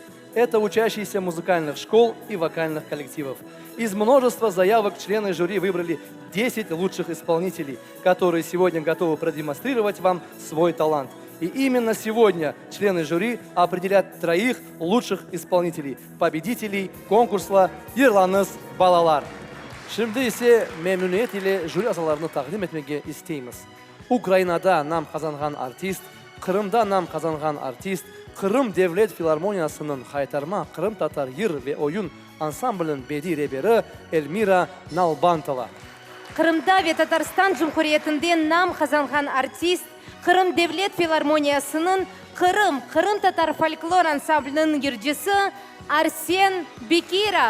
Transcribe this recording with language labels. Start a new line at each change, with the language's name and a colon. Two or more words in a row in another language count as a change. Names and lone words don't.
Russian: Это учащиеся музыкальных школ и вокальных коллективов. Из множества заявок члены жюри выбрали 10 лучших исполнителей, которые сегодня готовы продемонстрировать вам свой талант. И именно сегодня члены жюри определят 3 лучших исполнителей, победителей конкурса «Yırlanız Balalar».
Crimean Tatar: Şimdi ise memnuniyet ile jüri azalarını takdim etmeye isteyimiz. Ukrayna'da nam kazangan artist, Kırım'da nam kazangan artist, Kırım Devlet Filarmoniyası'nın Haytarma, Kırım Tatar Yır ve Oyun Ansambl'ın bedi reberi Elmira Nalbantova. Кырымда ve Татарстан Cumhuriyeti'nde nam kazangan artist, Kırım Devlet Filarmoniyası'nın Kırım Tatar Folklor Ansamblının yırcısı Arsen Bekirov.